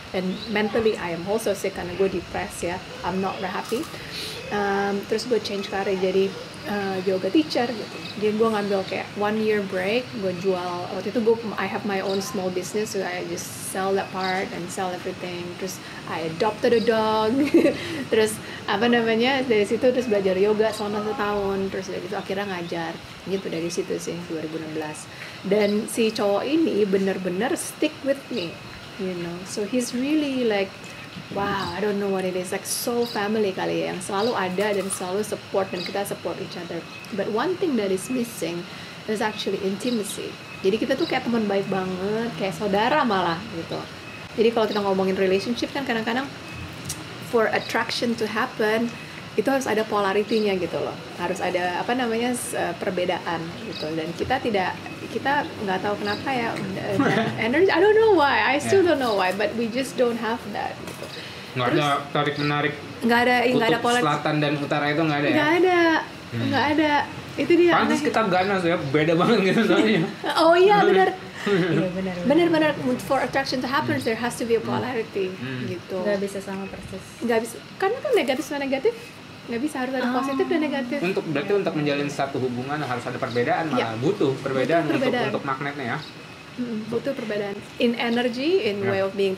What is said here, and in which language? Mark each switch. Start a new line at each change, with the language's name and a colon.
English: And mentally I am also sick
Indonesian: karena gue
English: depressed ya. I'm not very happy.
Indonesian: Terus gue change karir jadi yoga teacher gitu. Jadi gue ngambil kayak
English: 1 year break,
Indonesian: gue jual. Waktu itu
English: I have my own small business, so I just sell that part and sell everything. Terus I adopted a dog.
Indonesian: Terus dari situ terus belajar yoga selama 1 tahun. Terus dari itu akhirnya ngajar. Gitu dari situ sih 2016. Dan si cowok ini bener-bener
English: stick with me, you know. So he's really like, wow, I don't know what it is, like so family
Indonesian: kali ya, yang selalu ada dan selalu
English: support
Indonesian: dan kita
English: support each other. But one thing that is missing is actually intimacy.
Indonesian: Jadi kita tuh kayak teman baik banget, kayak saudara malah gitu. Jadi kalau kita ngomongin relationship kan kadang-kadang
English: for attraction to happen
Indonesian: itu harus ada polarity-nya gitu loh, harus ada perbedaan gitu. Dan kita nggak tahu kenapa ya,
English: energy, I don't know why, I still don't know why, but we just don't have that gitu.
Indonesian: Nggak ada tarik menarik, nggak ada pola selatan dan utara itu nggak ada ya? Nggak ada. Itu dia. Pantes kita ganas ya, beda banget gitu soalnya. Oh iya benar. Benar.
English: For attraction to happen there has to be a polarity gitu.
Indonesian: Nggak bisa sama persis. Nggak bisa, karena kan negatif sama negatif nggak bisa, harus ada positif dan negatif. Berarti untuk menjalin satu hubungan harus ada perbedaan, malah butuh perbedaan. Untuk magnetnya ya. Butuh perbedaan
English: in energy, in way of being.